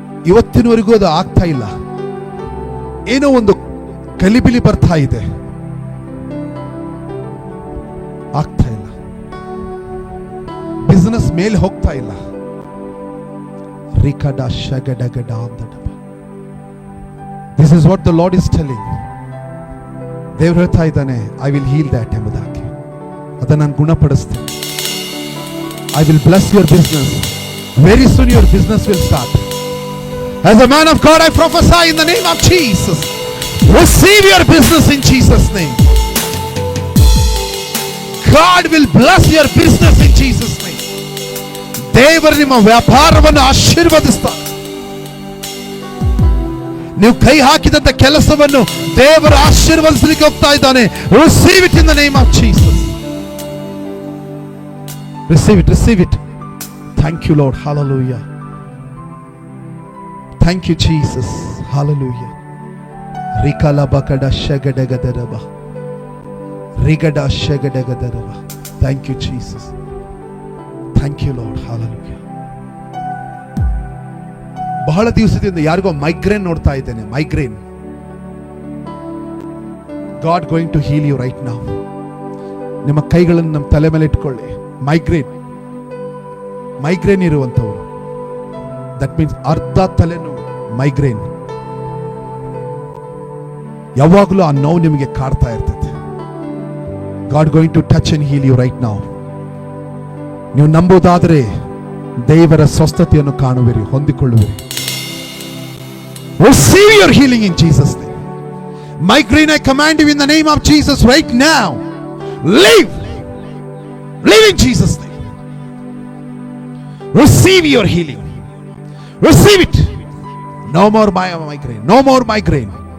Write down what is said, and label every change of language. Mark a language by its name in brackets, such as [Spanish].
[Kannada] ಇವತ್ತಿನವರೆಗೂ ಅದು ಆಗ್ತಾ ಇಲ್ಲ. ಏನೋ ಒಂದು ಗಲಿಬಿಲಿ ಬರ್ತಾ ಇದೆ, ಆಗ್ತಾ ಇಲ್ಲ. ಬಿಸಿನೆಸ್ ಮೇಲೆ ಹೋಗ್ತಾ ಇಲ್ಲ. ರಿಕಡ ಶಗಡಗಡ ಅಂದಡಬ. [English] This is what the Lord is telling. [Kannada] ದೇವರು ಹೇಳ್ತಾ ಇದ್ದಾನೆ, [English] I will heal that [Kannada] ಎಂಬುದಾಗಿ. ಅದನ್ನು ನಾನು ಗುಣಪಡಿಸ್ತೇನೆ. [English] I will bless your business. Very soon your business will start. As a man of God, I prophesy in the name of Jesus. Receive your business in Jesus' name. God will bless your business in Jesus' name. [Kannada] ದೇವರು ನಿಮ್ಮ ವ್ಯಾಪಾರವನ್ನು ಆಶೀರ್ವದಿಸ್ತಾನೆ. ನೀವು ಕೈ ಹಾಕಿದಂತ ಕೆಲಸವನ್ನು ದೇವರು ಆಶೀರ್ವದಿಸಲಿಕ್ಕೆ ಹೋಗ್ತಾ ಇದ್ದಾನೆ. [English] Receive it in the name of Jesus. Receive it. Thank you, Lord. Hallelujah. Thank you, Jesus. Hallelujah. Rikalabakada shagadagadadaba. Rigada shagadagadadaba. Thank you, Jesus. Thank you, Lord. Hallelujah. [Kannada] ಬಹಳ ದಿವಸದಿಂದ ಯಾರಿಗೋ ಮೈಗ್ರೇನ್ ನೋಡ್ತಾ ಇದ್ದೇನೆ. Migraine. [English] God going to heal you right now. [Kannada] ನಿಮ್ಮ ಕೈಗಳನ್ನು ನಮ್ಮ ತಲೆ ಮೇಲೆ ಇಟ್ಕೊಳ್ಳಿ. ಮೈಗ್ರೇನ್ ಇರುವಂತವರು, [English] that means [Kannada] ಅರ್ಧ ತಲೆನೋವು, ಮೈಗ್ರೇನ್. ಯಾವಾಗಲೂ ಆ ನೋವು ನಿಮಗೆ ಕಾಡ್ತಾ ಇರ್ತದೆ. [English] God going to touch and heal you right now. [Kannada] ನೀವು ನಂಬುವುದಾದರೆ ದೇವರ ಸ್ವಸ್ಥತೆಯನ್ನು ಕಾಣುವಿರಿ, ಹೊಂದಿಕೊಳ್ಳುವಿರಿ. [English] Receive your healing in Jesus' name. Migraine, I command you in the name of Jesus right now. Live in Jesus' name. Receive your healing. Receive it. No more migraine. No more migraine.